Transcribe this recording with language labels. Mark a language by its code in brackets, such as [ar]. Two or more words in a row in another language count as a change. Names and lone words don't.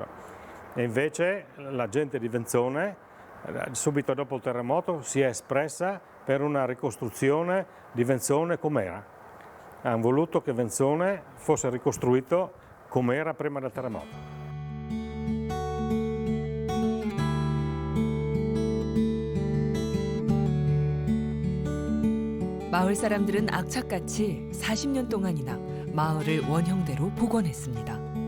[it] E invece la gente di Venzone, subito dopo il terremoto, si è espressa per una ricostruzione di Venzone com'era. Hanno voluto che Venzone fosse ricostruito come era prima del terremoto. [ko] 마을 사람들은 악착같이 40년 동안이나 마을을 원형대로 복원했습니다.